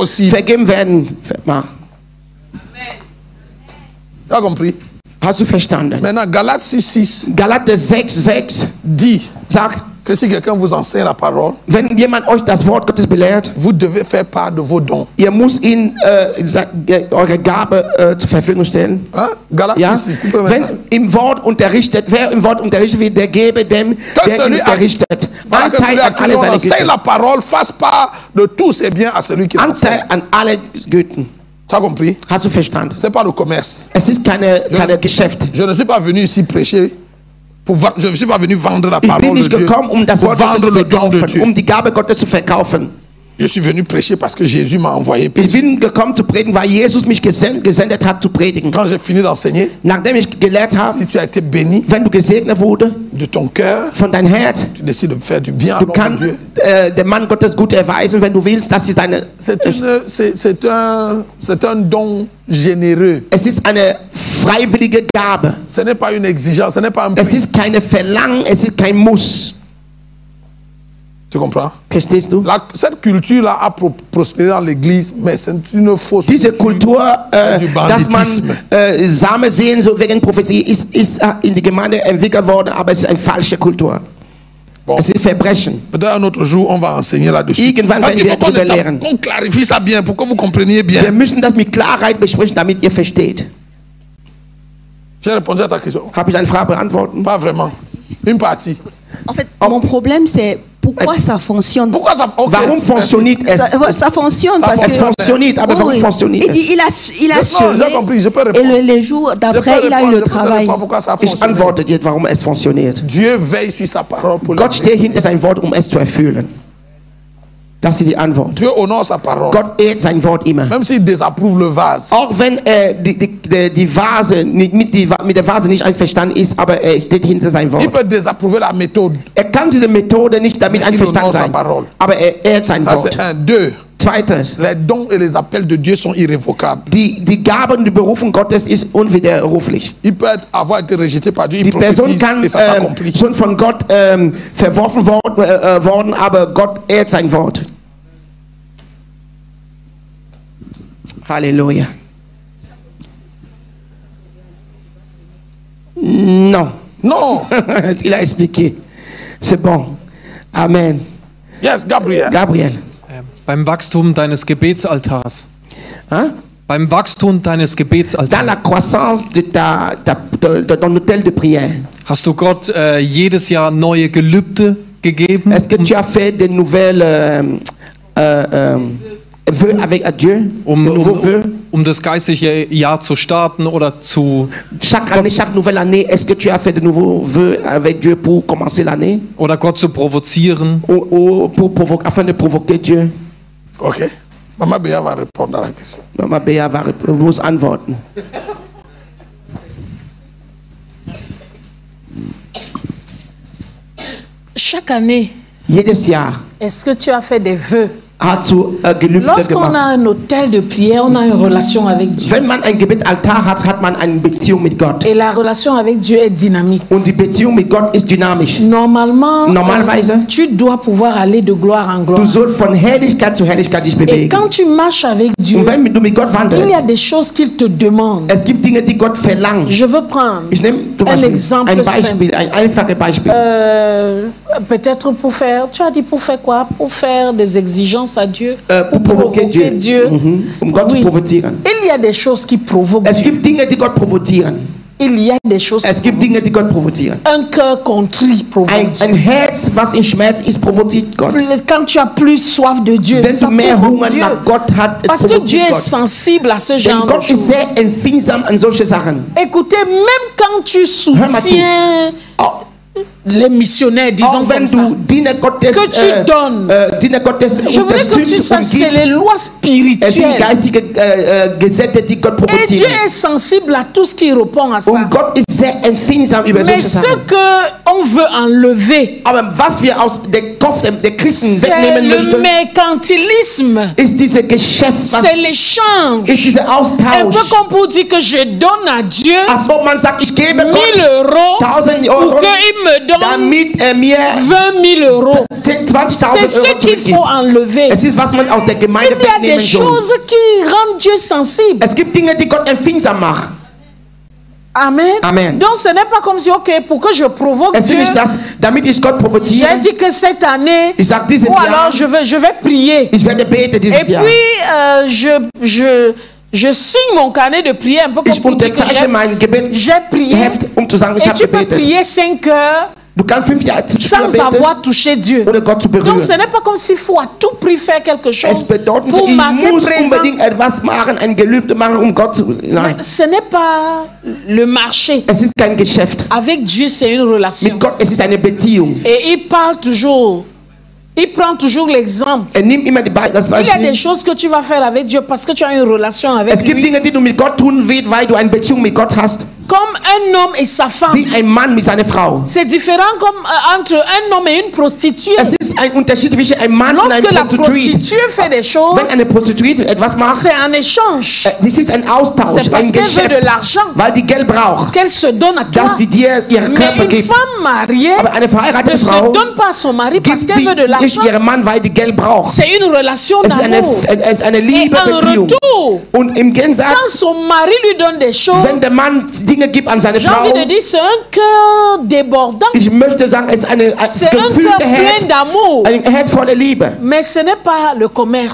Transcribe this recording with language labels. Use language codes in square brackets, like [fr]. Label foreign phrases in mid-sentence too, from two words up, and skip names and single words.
[fr] possible. [de] vergeben werden. [fr] Tu as compris? [de] Hast du verstanden? [fr] Maintenant, Galates 6:6 [de] Galater 6,6 [fr] dit [de] sagt, [fr] que si quelqu'un vous enseigne la parole, [de] wenn jemand euch das Wort Gottes belehrt, [fr] vous devez faire part de vos dons. [de] ihr müsst ihm eure Gabe zur Verfügung stellen. [fr] Hein? Galates [de] Ja? 6:6. Wenn im Wort unterrichtet, wer im Wort unterrichtet wird, der gebe dem, der ihn [fr] celui à- [de] unterrichtet. [fr] Voilà, que [de] Anteil [fr] celui à [de] an [fr] qui [de] alle [fr] on [de] seine [fr] enseigne [de] Güter. [fr] la parole fasse part de tous ses biens à celui qui l'enseigne. [de] Anteil an alle Güten. [fr] Tu as compris? [de] Hast du verstanden? [fr] C'est pas le commerce. [de] Es ist keine Geschäft. [fr] Je ne suis pas venu ici prêcher. Je ne suis pas venu vendre la [de] Ich bin [fr] parole de [de] nicht [fr] Dieu. [de] gekommen, das [fr] Pour [de] Wort Gottes [fr] vendre [de] zu [fr] le don de [de] verkaufen, [fr] Dieu. [de] die Gabe Gottes zu verkaufen. [fr] Je suis venu prêcher parce que Jésus m'a envoyé. [de] Ich bin gekommen zu predigen, weil Jesus mich gesendet hat zu predigen. [fr] Quand j'ai fini d'enseigner, [de] Nachdem ich gelehrt habe, [fr] si tu as été béni [de] wenn du gesegnet wurde [fr] de ton cœur, [de] von deinem Herz, [fr] tu décides de faire du bien à [de] du [fr] l'homme de [de] kannst [fr] Dieu. [de] dem Mann Gottes gut erweisen, wenn du willst. Das ist [fr] C'est un don généreux. [de] es ist eine freiwillige Gabe. [fr] Ce n'est pas une exigence, ce n'est pas un [de] Es [fr] prix. [de] ist keine Verlangen, es ist kein Muss. [fr] Tu comprends? [de] Verstehst du? [fr] Cette culture-là a prospéré dans l'église, mais c'est une fausse [de] Diese Kultur, [fr] du [de] dass man [fr] Banditisme. [de] Samen sehen, so wegen Prophetie, ist in die Gemeinde entwickelt worden, aber es ist eine falsche Kultur. [fr] Bon. [de] Es ist Verbrechen. [fr] Peut-être un autre jour, on va enseigner là-dessus. [de] Irgendwann [fr] Parce qu'il [de] werden [fr] faut [de] wir darüber lernen. [fr] qu'on clarifie ça bien pour que vous compreniez bien. [de] Wir müssen das mit Klarheit besprechen, damit ihr versteht. [fr] J'ai répondu à ta question. [de] Habe ich eine Frage beantworten? [fr] Pas vraiment. Une partie. En fait, mon problème, c'est pourquoi ça fonctionne. Pourquoi ça okay. [de] Warum funktioniert es? [fr] Ça fonctionne parce [de] Es [fr] que... [de] funktioniert, aber warum [fr] Oui, [de] funktioniert [fr] il [de] es? [fr] dit, il a Non, semé, j'ai compris, je peux et répondre. les jours d'après, il a eu le travail. Pourquoi ça [de] Ich [fr] fonctionne. [de] antworte dir, warum es funktioniert. [fr] Dieu veille sur sa parole pour [de] Gott steht hinter sein Wort, um es zu erfüllen. Das ist die Antwort. [fr] Dieu honore sa parole. [de] Gott ehrt sein Wort immer. [fr] Même s'il désapprouve le vase. [de] Auch wenn die Vase mit der Vase nicht einverstanden ist, aber er steht hinter sein [fr] Il [de] Wort. [fr] peut désapprouver la méthode. [de] Er kann diese Methode nicht damit [fr] Il [de] einverstanden [fr] honore sa [de] sein, [fr] parole. [de] aber er ehrt sein [fr] Ça, [de] Wort. [fr] c'est un. Deux. [de] Zweites, [fr] Les dons et les appels de Dieu sont irrévocables. [de] die Gabe und die Berufung Gottes ist unwiderruflich. [fr] Il peut avoir été rejeté par Dieu, il [de] Die Person [fr] prophétise [de] kann [fr] et ça s'accomplit. [de] schon von Gott verworfen worden, aber Gott ehrt sein Wort. Halleluja. [fr] Non. Non. Il a expliqué. C'est bon. Amen. Yes, Gabriel. Gabriel. [de] Beim Wachstum deines Gebetsaltars. [fr] Hein? [de] Beim Wachstum deines [fr] Dans la [de] Gebetsaltars. [fr] croissance de ton hôtel de prière, [de] Hast du Gott jedes Jahr neue Gelübde gegeben? [fr] est-ce que tu as fait de nouvelles vœux avec Dieu? De nouveaux vœux? [de] Um das geistliche Jahr zu starten oder zu [fr] Chaque année, chaque nouvelle année, est-ce que tu as fait de nouveaux vœux avec Dieu pour commencer l'année? [de] oder Gott zu provozieren? [fr] Ou afin de provoquer Dieu? Ok. Maman Béa va répondre à la question. [de] Mama Bea muss antworten. [fr] Chaque année, [de] Jedes Jahr, [fr] est-ce que tu as fait des vœux [de] hat zu Gelübde [fr] Lorsqu'on a [de] gemacht. [fr] un hôtel de prière, on a une relation avec Dieu. [de] Wenn man ein Gebetsaltar hat, hat man eine Beziehung mit Gott. [fr] Et la relation avec Dieu est dynamique. [de] Und die Beziehung mit Gott ist dynamisch. Normalerweise, [fr] tu dois pouvoir aller de gloire en gloire. [de] Du sollst von Herrlichkeit zu Herrlichkeit dich [fr] Et [de] bewegen. [fr] quand tu marches avec Dieu, [de] Und wenn du mit Gott [fr] il y a [de] wandelst, [fr] des choses qu'il te demande. [de] es gibt Dinge, die Gott verlangt. [fr] Je veux prendre [de] Ich nehme zum [fr] un [de] Beispiel [fr] exemple [de] ein Beispiel, ein einfaches Beispiel. [fr] peut-être pour faire, tu as dit pour faire quoi? Pour faire des exigences à Dieu, Pour provoquer Dieu. [de] Gott [fr] Oui. [de] zu provozieren. [fr] Il y a des choses qui provoquent [de] Es [fr] Dieu. [de] gibt Dinge, die Gott provozieren. [fr] Il y a des choses [de] Es gibt Dinge, die Gott provozieren. [fr] Un cœur contrit provoque Dieu. [de] Ein Herz, was in Schmerz ist, provoziert Gott. [fr] Quand tu as plus soif de Dieu, [de] Wenn [fr] ça [de] du mehr [fr] provoque [de] Hunger [fr] Dieu. [de] nach Gott hast, es [fr] Parce que Dieu [de] provoziert [fr] est [de] Gott. [fr] sensible à ce [de] Denn [fr] genre de [de] Gott ist [fr] choses. [de] sehr empfindsam an solche Sachen. [fr] Écoutez, même quand tu [de] mal [fr] soutiens [de] Auch, [fr] les missionnaires, disons [de] auch wenn [fr] comme ça, [de] du Diener Gottes, [fr] que tu donnes. [de] Diener Gottes [fr] Je voudrais que tu [de] unterstützt [fr] saches, [de] und [fr] c'est [de] gibst, [fr] les lois [de] es sind [fr] spirituelles. [de] geistige Gesetze, die Gott [fr] Et Dieu [de] provozieren. [fr] est sensible à tout ce qui répond à ça. [de] Und Gott ist sehr empfindsam über [fr] Mais [de] solche [fr] ce [de] Sachen. [fr] qu'on veut enlever, [de] Aber was wir aus dem Kopf der Christen [fr] c'est [de] wegnehmen [fr] le [de] möchten, [fr] mercantilisme, [de] ist dieses Geschäft, was [fr] c'est l'échange. [de] ist dieser [fr] Un [de] Austausch. [fr] peu comme pour dire que je donne à Dieu [de] Als ob man sagt, ich gebe [fr] 1000 [de] Gott [fr] euros [de] 1000 [fr] pour [de] Euro, [fr] qu'il me donne [de] damit er mir [fr] 20 000 euros. [de] 20.000 [fr] C'est ce [de] Euro [fr] qu'il [de] zurückgibt. [fr] faut enlever. [de] Es ist, was man aus der Gemeinde [fr] Il y a [de] wegnehmen [fr] des [de] soll. [fr] choses qui rendent Dieu sensible. [de] Es gibt Dinge, die Gott empfindsam machen. [fr] Amen. [de] Amen. [fr] Donc ce n'est pas comme si, ok, pour que je provoque [de] Es ist [fr] Dieu, [de] nicht das, damit ich Gott provoziere. [fr] j'ai dit que cette année, [de] Ich sage dieses [fr] ou alors [de] Jahr, [fr] je vais prier. [de] ich werde beten [fr] Et [de] dieses [fr] puis, [de] Jahr. [fr] je signe mon carnet de prière un peu comme [de] Ich [fr] pour dire que [de] unterzeichne mein Gebet [fr] j'ai prié. [de] Heft, um zu sagen, ich [fr] Et [de] habe [fr] tu peux [de] gebetet. [fr] prier 5 heures [de] Du kannst 5 Jahre [fr] sans [de] beten, [fr] avoir touché Dieu. [de] ohne Gott zu [fr] Donc [de] berühren. [fr] ce n'est pas comme s'il faut à tout prix faire quelque [de] Es [fr] chose [de] bedeutet, [fr] pour [de] ich [fr] marquer [de] muss [fr] présent. [de] unbedingt etwas machen, ein Gelübde machen, um Gott zu... Nein, [fr] Ce n'est pas le marché. [de] es ist kein Geschäft. [fr] Avec Dieu, c'est une relation. [de] Mit Gott, es ist eine Beziehung. [fr] Et il parle toujours. Il prend toujours l'exemple. [de] Er nimmt immer das [fr] Il y a des [de] Beispiel. [fr] choses que tu vas faire avec Dieu parce que tu as une relation avec [de] Es gibt [fr] lui. [de] Dinge, die du mit Gott tun willst, weil du eine Beziehung mit Gott hast. [fr] Comme un homme et sa femme. [de] Wie ein Mann mit seiner Frau. [fr] C'est différent comme entre un homme et une prostituée. [de] Es ist ein Unterschied zwischen einem Mann und [fr] Lorsque la [de] einem Prostituiert. [fr] prostituée fait des choses, [de] Wenn eine Prostituierte etwas macht, [fr] c'est un échange. [de] das ist ein Austausch, [fr] C'est parce [de] ein [fr] qu'elle veut de [de] Geschäft, [fr] l'argent [de] weil die Geld braucht, [fr] qu'elle se donne à toi. [de] dass die dir ihren Körper [fr] Mais une [de] gibt. [fr] femme mariée [de] Aber eine [fr] ne [de] verheiratete [fr] se [de] Frau [fr] donne pas à son mari parce [de] gibt [fr] qu'elle veut de [de] sie nicht [fr] l'argent. [de] ihrem Mann, weil die Geld braucht. [fr] C'est une relation [de] Es ist eine [fr] d'amour. Et en [de] Liebebeziehung. [fr] retour, [de] Und im [fr] quand [de] Gegensatz, [fr] son mari lui donne des choses, [de] wenn der Mann Dinge gibt an seine [fr] j'ai [de] Frau, [fr] envie de dire, c'est un cœur débordant. [de] ich möchte sagen, es ist ein [fr] C'est un cœur [de] gefühlte [fr] plein [de] Herz, [fr] d'amour. [de] ein Herz voller Liebe. [fr] Mais ce n'est pas le commerce.